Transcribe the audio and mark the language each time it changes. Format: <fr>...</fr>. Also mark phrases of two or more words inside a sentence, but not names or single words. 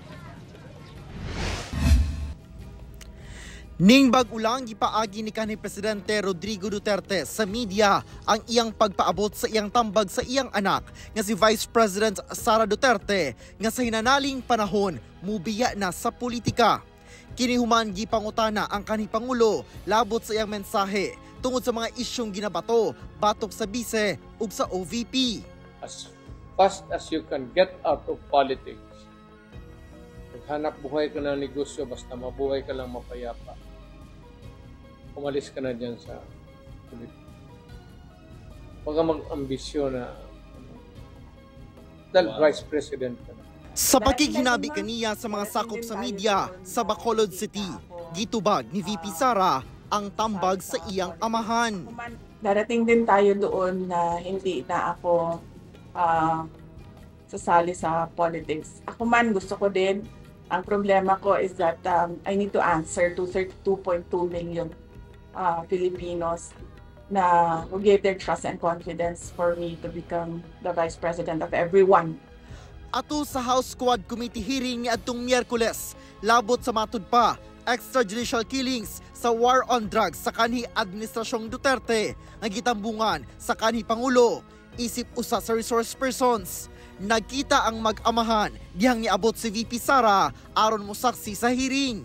<ceb>Ning bag-ulang gipaagi ni kanhi Presidente Rodrigo Duterte sa media ang iyang pagpaabot sa iyang tambag sa iyang anak nga si Vice President Sara Duterte nga sa hinanaling panahon mubiya na sa politika. Kinihuman gipangutana ang kanhi Pangulo labot sa iyang mensahe tungod sa mga isyong ginabato batok sa bise ug sa OVP.</ceb> <en>As fast as you can get out of politics,</en> <tl>maghanap buhay ka ng negosyo basta mabuhay ka lang mapayapa. Umalis ka na dyan sa politika. Huwag ka mag-ambisyon na dahil Vice President ka na.</tl> <ceb>Sa pakikinabi kaniya sa mga sakop sa media sa Bacolod City, gitubag ni VP Sara ang tambag sa iyang amahan.</ceb> <tl>Darating din tayo doon na hindi na ako sasali sa politics. Ako man gusto ko din. Ang problema ko</tl> <en>is that I need to answer to 32.2 million Filipinos na who gave their trust and confidence for me to become the Vice President of everyone.</en> <ceb>Ato sa House Squad Committee hearing ni adtong Miyerkules, labot sa matud pa,</ceb> <en>extrajudicial killings</en> <ceb>sa</ceb> <en>war on drugs</en> <ceb>sa kanhi Administrasyong Duterte nga gitambungan sa kanhi Pangulo, isip usa sa</ceb> <en>resource persons.</en> <ceb>Nagkita ang mag-amahan dihang niabot si VP Sara aron mosaksi sa hearing.</ceb>